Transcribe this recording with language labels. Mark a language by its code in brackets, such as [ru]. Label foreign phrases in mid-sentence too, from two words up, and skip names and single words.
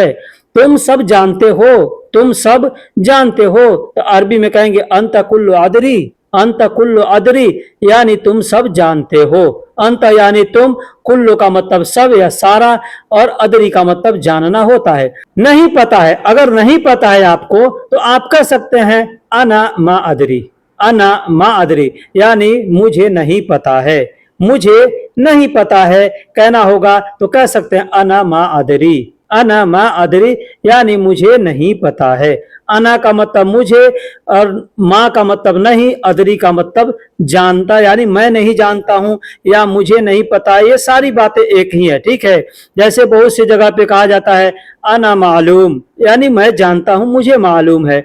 [hi] तुम सब जानते हो, तुम सब जानते हो, तो अरबी में कहेंगे [ar] أنت كل أدري, أنت كل أدري, [hi] यानी तुम सब जानते हो। अंत यानी तुम, कुल्लु का मतलब सब या सारा, और अदरी का मतलब जानना होता है। नहीं पता है, अगर नहीं पता है आपको तो आप कह सकते हैं [ar] أنا ما أدري, أنا ما أدري, [hi] यानी मुझे नहीं पता है, मुझे नहीं पता है कहना होगा तो कह सकते हैं [ar] أنا ما أدري, أنا ما أدري, [hi] यानी मुझे नहीं पता है। अना का मतलब मुझे और माँ का मतलब नहीं, अदरी का मतलब जानता, यानी मैं नहीं जानता हूं या मुझे नहीं पता, ये सारी बातें एक ही है। ठीक है, जैसे बहुत सी जगह पे कहा जाता है [ar] أنا معلوم, [hi] यानी मैं जानता हूं, मुझे मालूम है।